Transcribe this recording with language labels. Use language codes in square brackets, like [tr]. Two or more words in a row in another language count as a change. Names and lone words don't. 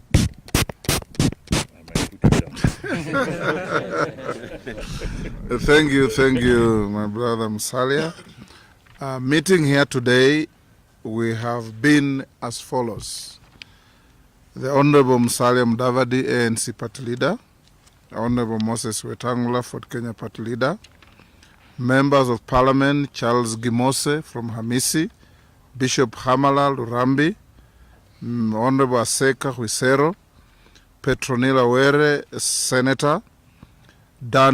[en] I might put you down. Thank you, my brother Musalia. Meeting here today, we have been as follows. The Honorable Musalia Mudavadi, ANC Party Leader, Honorable Moses Wetangula, Fort Kenya Party Leader, Members of Parliament Charles Gimose from Hamisi, Bishop Hamala Lurambi, Honorable Aseka Huisero, Petronila Were, Senator, Dan